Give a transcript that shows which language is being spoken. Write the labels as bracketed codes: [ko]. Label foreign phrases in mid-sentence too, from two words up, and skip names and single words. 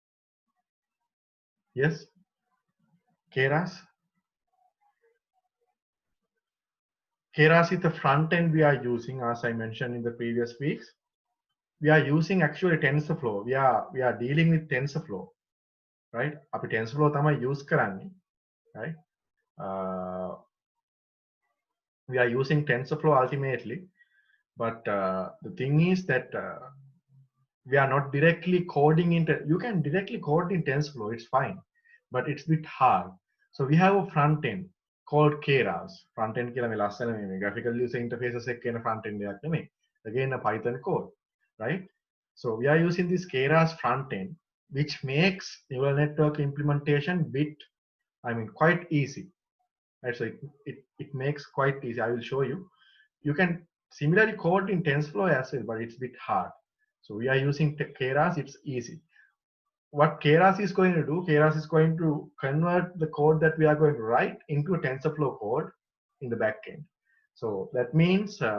[en] yes Keras Keras is the front end we are using as I mentioned in the previous weeks we are using actually TensorFlow we are dealing with TensorFlow right [si] අපි TensorFlow තමයි [en] use කරන්නේ right we are using TensorFlow ultimately but the thing is that we are not directly coding into you can directly code in TensorFlow it's fine but it's a bit hard so we have a front end called Keras front end [si] කියලා මේ ලස්සන මේ [en] graphical user interfaces [si] එක කියන [en] front end [si] එකක් නෙමෙයි [en] again a Python code right so we are using this Keras front end which makes neural network implementation bit I mean quite easy right so it makes quite easy I will show you you can similarly code in TensorFlow as well but it's a bit hard so we are using Keras it's easy what Keras is going to do Keras is going to convert the code that we are going to write into a TensorFlow code in the backend so that means